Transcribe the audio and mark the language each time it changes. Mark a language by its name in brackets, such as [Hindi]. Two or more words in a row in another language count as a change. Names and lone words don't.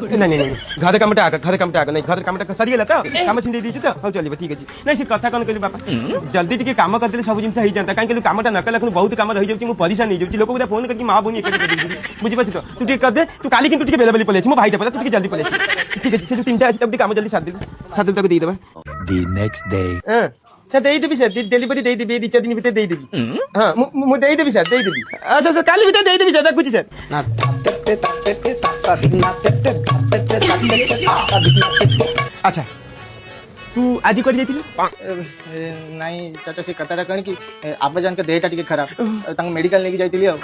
[Odia] ନାଇଁ ନାଇଁ ଘର କାମଟା ଆଗ ଘର କାମଟା ଆଗ ନାଇଁ ଘର କାମଟା ସରିଗଲା ତ କାମ ଛିଣ୍ଡେଇ ଦେଇଛୁ ତ ହଉ ଚଲିବ ଠିକ ଅଛି ନାଇଁ ସେ କଥା କଣ କହିଲି ବାପା ଜଲ୍ଦି ଟିକେ କାମ କରିଦେଲେ ସବୁ ଜିନିଷ ହେଇଯାନ୍ତା କାହିଁକି କାମଟା ନ କଲେ ବହୁତ କାମ ରହିଯାଉଛି ମୁଁ ପରିଶାନ ହେଇଯାଉଛି ଲୋକ ଗୁଡ଼ା ଫୋନ କରିକି ମା ଭଉଣୀ ଏକାଠି କରିଦେଉଛି ବୁଝିପାରୁଛୁ ତ ତୁ ଟିକେ କରିଦେ ତୁ କାଲି କିନ୍ତୁ ଟିକେ ବେଲାବେଲି ପଳେଇ ଆସିବୁ ମୋ ଭାଇଟା ପରା ତୁ ଟିକେ ଜଲ୍ଦି ପଳେଇ ଆସିବୁ ଠିକ ଅଛି ସେ ଯୋଉ ତିନିଟା ଅଛି ତାକୁ ଟିକେ କାମ ଜଲ୍ଦି ସାରିଦେବୁ ତାକୁ ଦେଇଦେବା [English] The next day. [Odia] ସାର୍ ଦେଇଦେବି ସାର୍ ଡେଲିଭରି ଦେଇଦେବି ଏଇ 2-4 ଦିନ ଭିତରେ ଦେଇଦେବି ହଁ ମୁଁ ଦେଇଦେବି ସାର୍ ଦେଇଦେବି ଆଚ୍ଛା ସାର୍ କାଲି ଭିତରେ ଦେଇଦେବି ସାର୍ ରଖୁଛି ସାର୍ ଆଚ୍ଛା ତୁ ଆଜି କୁଆଡ଼େ ଯାଇଥିଲୁ ନାଇଁ ଚାଚା ସେ କଥାଟା କଣ କି ଆବାଜାନଙ୍କ ଦେହଟା ଟିକେ ଖରାପ ତାଙ୍କୁ ମେଡିକାଲ ନେଇକି ଯାଇଥିଲି ଆଉ